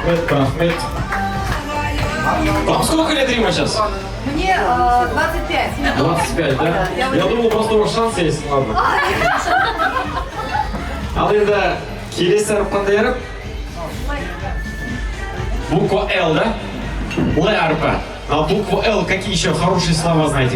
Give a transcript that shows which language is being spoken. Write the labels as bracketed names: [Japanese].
[Russian] Рахмет. Вам сколько лет, Рима, сейчас? Мне 25. 25, да? Я думал, просто у вас шанс есть. Ладно. [Kazakh] Ал енді келесі әріп қандай әріп? [Russian] Буква Л, да? [Kazakh] Л әрпі. [Russian] На букву Л какие еще хорошие слова знаете?